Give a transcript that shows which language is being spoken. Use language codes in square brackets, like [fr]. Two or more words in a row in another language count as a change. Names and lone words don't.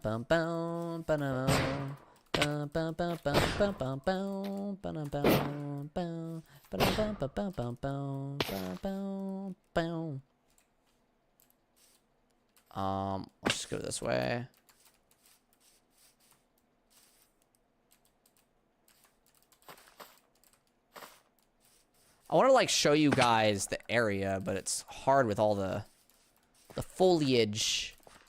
[en] bam bam ba-dum, bam bam bam bam bam bam bam ba-dum, bam bam ba-dum, bam bam bam bam bam bam bam. Let's just go this way. I want to like show you guys the area, but it's hard with all the foliage.